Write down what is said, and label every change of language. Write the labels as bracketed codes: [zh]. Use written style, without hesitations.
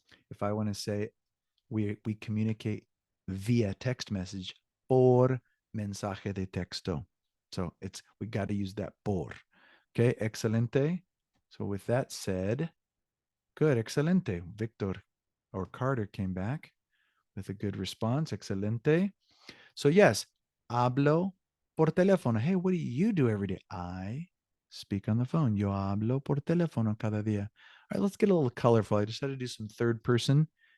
[en] If I want to say we communicate via text message, [es] por mensaje de texto. [en] So we got to use that por. Okay, excelente. So with that said, good, excelente. Victor or Carter came back with a good response. [es] Excelente. [en] So yes, [es] hablo por teléfono. [en] Hey, what do you do every day? I speak on the phone. [es] Yo hablo por teléfono cada día. [en] All right, let's get a little colorful. I just had to do some third person.